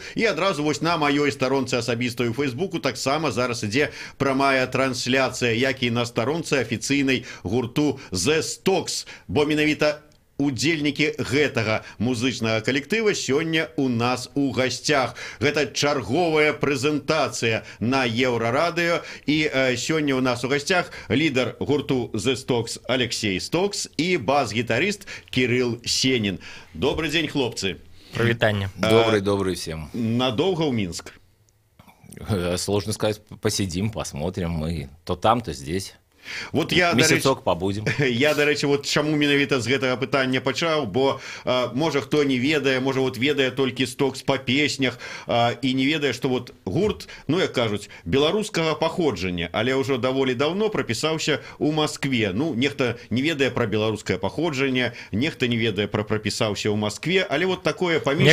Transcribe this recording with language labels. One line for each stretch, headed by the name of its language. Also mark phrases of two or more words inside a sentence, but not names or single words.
Belarusian: І адразу вось на маёй старонцы асабістай у Фейсбуку таксама зараз ідзе прамая трансляцыя, як і на старонцы афіцыйнай гурту The Stocks, бо менавіта удзельнікі гэтага музычнага калектыва сёння у нас у гасцях. Гэта чарговая прэзентацыя на Еўрарадыё, і сёння у нас у гасцях лідар гурту The Stocks Алексей Стокс і бас-гітарыст Кирилл Сенин. Добрый дзень, хлопцы. Привитание.
Russian: Добрый всем. Надолго в Минск? Сложно сказать, посидим, посмотрим. Мы то там, то здесь. Вот я, месяцок побудем.
Belarusian: Я,
Ukrainian: до речі,
Belarusian: вот чаму менавіта з гэтага пытання пачаў, бо можа хто не ведае, можа вот ведае толькі Стокс па песнях і не ведае, што вот гурт, ну як кажуць, беларускага паходжання, але ўжо даволі даўно прапісаўся ў Маскве. Ну, нехта не ведае пра беларускае паходжанне, нехта не ведае пра прапісаўся ў Маскве, але вот такое паміж...